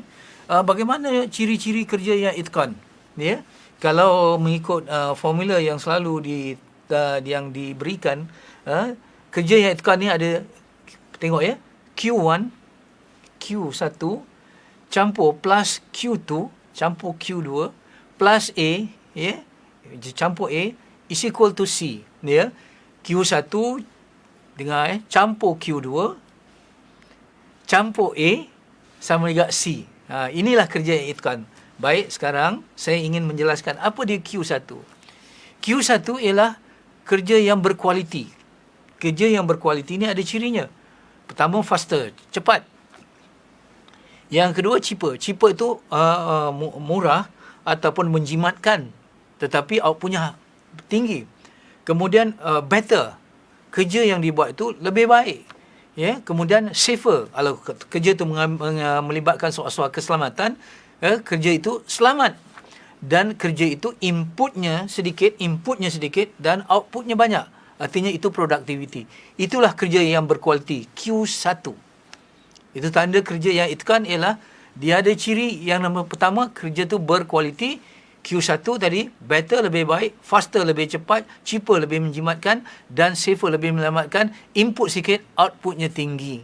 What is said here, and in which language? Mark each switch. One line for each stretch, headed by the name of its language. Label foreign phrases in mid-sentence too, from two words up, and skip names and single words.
Malay: Bagaimana ciri-ciri kerja yang itqan? Kalau mengikut formula yang selalu yang diberikan, kerja yang itqan ni ada, tengok Q1 campur plus Q2 campur Q2 plus A, campur A
English: is equal to
Malay: C. Q1 dengar campur Q2 campur A sama juga C. Inilah kerja yang itqan. Baik, sekarang saya ingin menjelaskan apa dia Q1. Q1 ialah kerja yang berkualiti. Kerja yang berkualiti ni ada cirinya. Pertama, faster, cepat. Yang kedua, cheaper. Cheaper itu murah ataupun menjimatkan, tetapi outputnya tinggi. Kemudian better. Kerja yang dibuat itu lebih baik. Kemudian safer. Kalau kerja itu melibatkan soal-soal keselamatan, kerja itu selamat. Dan kerja itu inputnya sedikit dan outputnya banyak. Artinya itu productivity. Itulah kerja yang berkualiti, Q1. Itu tanda kerja yang itqan ialah dia ada ciri yang nombor pertama, kerja tu berkualiti. Q1 tadi, better lebih baik, faster lebih cepat, cheaper lebih menjimatkan dan safer lebih menyelamatkan, input sikit, outputnya tinggi.